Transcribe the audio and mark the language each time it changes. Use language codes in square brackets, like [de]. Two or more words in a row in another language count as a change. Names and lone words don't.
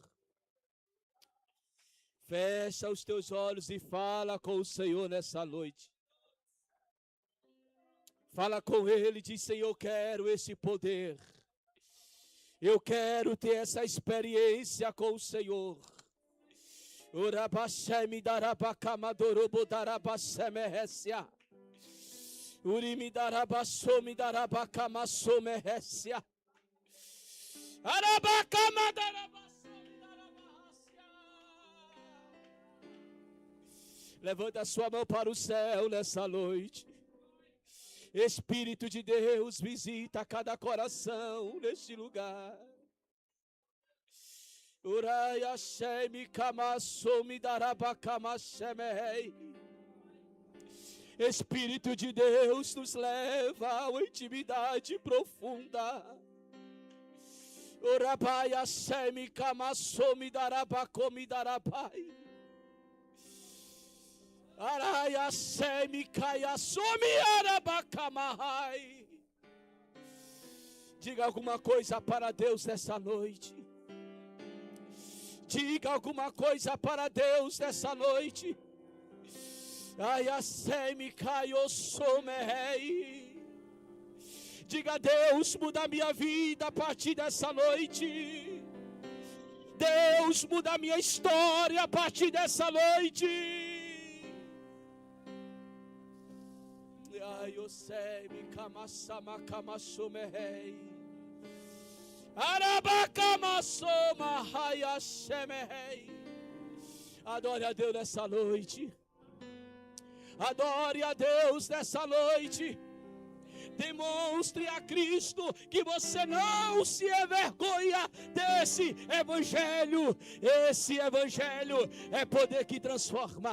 [pt] Fecha os teus olhos e fala com o Senhor nessa noite. Fala com Ele e diz: Senhor, eu quero esse poder. Eu quero ter essa experiência com o Senhor. Urabashemi darabakamadorobo darabashemehesia. Urimi darabasomi darabakamasomehesia. Arabakamadarabasomi darabahasia. Levanta a sua mão para o céu nessa noite. Espírito de Deus, visita cada coração neste lugar. Uraya shemi kamasomi darabakamashemei. Espírito de Deus, nos leva a uma intimidade profunda. Urabaya shemi kamasomi darabakomi darabai. Araya semi kaya somi arabakamahai. Diga alguma coisa para Deus nessa noite. Diga alguma coisa para Deus nessa noite. Aya semi kayo somei. Diga: Deus, muda a minha vida a partir dessa noite. Deus, muda a minha história a partir dessa noite. Eu sei, me kamasama kamasumehei. Arabakamasoma hayashemehei. Adore a Deus nessa noite. Adore a Deus nessa noite. Demonstre a Cristo que você não se envergonha desse evangelho. Esse evangelho é poder que transforma.